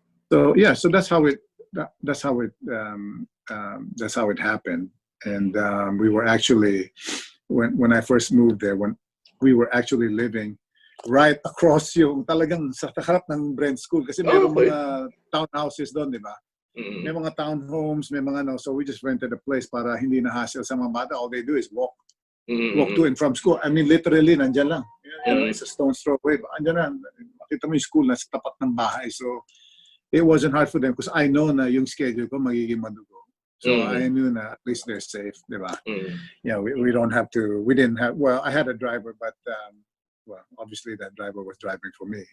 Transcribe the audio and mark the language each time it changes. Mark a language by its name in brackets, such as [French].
[English] So yeah, so that's how it happened. And we were actually when I first moved there, when we were actually living right across [Filipino] yung talagang sa harap ng [English] Brent School [Filipino] kasi meron mga townhouses doon, di ba? May mga townhomes, may mga [English] so we just rented a place [Filipino] para hindi na hassle sa mga bata. [English] All they do is walk to and from school. I mean, literally, [Filipino] nandyan lang. [English] It's a stone's throw away. [Filipino] Andyan na, makita mo yung school nasa tapat ng bahay. [English] So, it wasn't hard for them because I know [Filipino] na yung schedule ko magiging madugo. [English] So, I knew [Filipino] na [English] at least they're safe, [Filipino] di ba? [English] Yeah, we don't have to, we didn't have, well, I had a driver, but, well, obviously that driver was driving for me.